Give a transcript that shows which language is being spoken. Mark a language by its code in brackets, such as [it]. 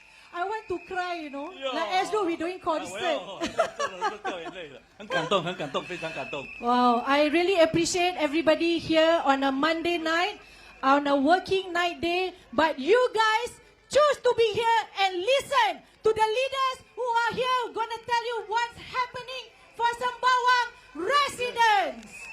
[en] I want to cry, like as though we're doing concert. [zh] 掉眼泪了，很感动，非常感动。 [en] Wow, I really appreciate everybody here on a Monday night. on a working night day, but you guys choose to be here and listen to the leaders who are here gonna tell you what's happening for Sembawang residents.